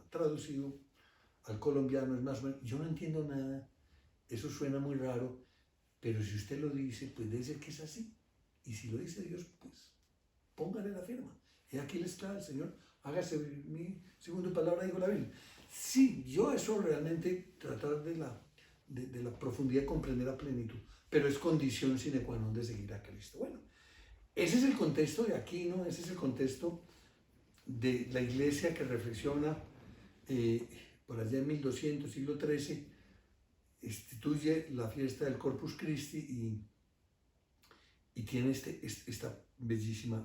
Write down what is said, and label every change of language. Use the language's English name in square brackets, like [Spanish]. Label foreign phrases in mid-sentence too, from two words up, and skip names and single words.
[Spanish] Traducido al colombiano es más o menos, yo no entiendo nada, eso suena muy raro, pero si usted lo dice, pues debe ser que es así. Y si lo dice Dios, pues póngale la firma. Y aquí les trae el Señor, hágase mi segunda palabra, dijo la Biblia. Sí, yo eso realmente tratar de la profundidad, comprender a plenitud, pero es condición [Latin] sine qua non [Spanish] de seguir a Cristo. Bueno, ese es el contexto de aquí, ¿no? Ese es el contexto de la iglesia que reflexiona por allá en 1200, siglo XIII, instituye la fiesta del Corpus Christi y tiene esta bellísima.